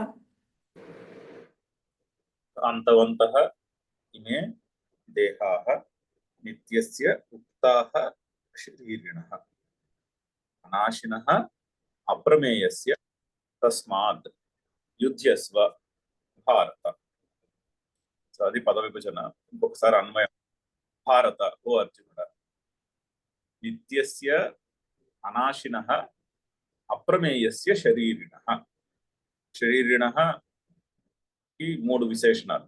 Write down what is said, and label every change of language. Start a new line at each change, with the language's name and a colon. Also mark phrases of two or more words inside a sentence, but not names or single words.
Sanskrit: अंतवन्तः इमे देहाः नित्यस्य उक्ताः शरीरिणः अनाशिनः अप्रमेयस्य तस्मात् युध्यस्व भारत।
Telugu: సో అది పద విభజన. ఇంకొకసారి అన్వయం. భారత ఓ అర్జునుడ,
Sanskrit: నిత్యస్య అనాశినః అప్రమేయస్య శరీరిణః.
Telugu: శరీరిణః కి మూడు విశేషణాలు.